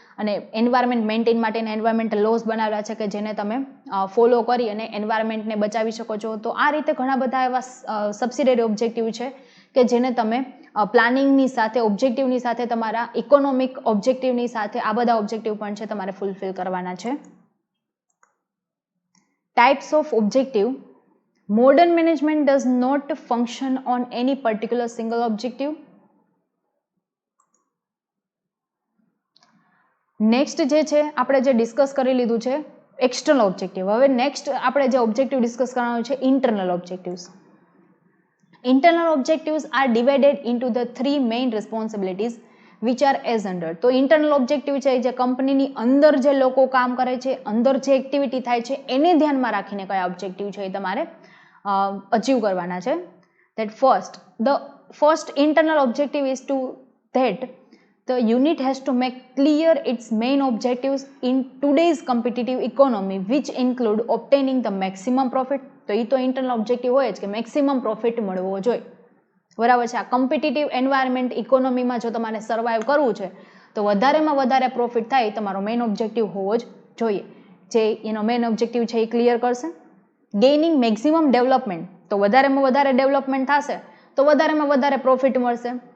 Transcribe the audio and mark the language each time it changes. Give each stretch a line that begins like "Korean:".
Gujarati: અને environment maintain માટેના environmental lose બનાવેલા છે કે જેને તમે ફોલો કરી અને એન્વાયરમેન્ટને બચાવી શકો છો. તો આ રીતે ઘણા બધા એવા સબસિડિયરી ઓબ્જેક્ટિવ છે કે જેને તમે પ્લાનિંગની સાથે, ઓબ્જેક્ટિવની સાથે, તમારા ઇકોનોમિક ઓબ્જેક્ટિવની સાથે આ બધા ઓબ્જેક્ટિવ પણ છે તમારે ફૂલફિલ કરવાના છે.
English: Types of objective. Modern management does not function on any particular single objective.
Gujarati: Next જે છે આપણે જે ડિસ્કસ કરી લીધું છે એક્સટર્નલ ઓબ્જેક્ટિવ. હવે નેક્સ્ટ આપણે જે ઓબ્જેક્ટિવ ડિસ્કસ કરવાનું છે internal objectives.
English: Internal objectives are divided into the three main responsibilities which are as under.
Gujarati: તો ઇન્ટરનલ ઓબ્જેક્ટિવ છે જે કંપનીની અંદર જે લોકો કામ કરે છે, અંદર જે એક્ટિવિટી થાય છે એને ધ્યાનમાં રાખીને કયા ઓબ્જેક્ટિવ છે એ તમારે અચીવ કરવાના છે. The first internal objective is to that the unit has to make clear its main objectives in today's competitive economy which include obtaining the maximum profit. તો એ તો ઇન્ટરનલ ઓબ્જેક્ટિવ હોય જ કે મેક્સિમમ પ્રોફિટ મળવો જોઈએ. બરાબર છે. આ કોમ્પિટિટિવ એન્વાયરમેન્ટ ઇકોનોમીમાં જો તમારે સર્વાઈવ કરવું છે તો વધારેમાં વધારે પ્રોફિટ થાય એ તમારો મેઇન ઓબ્જેક્ટિવ હોવો જ જોઈએ. જે એનો મેઇન ઓબ્જેક્ટિવ છે એ ક્લિયર કરશે.
English: gaining maximum development,
Gujarati: તો વધારેમાં વધારે ડેવલપમેન્ટ થશે તો વધારેમાં વધારે પ્રોફિટ મળશે.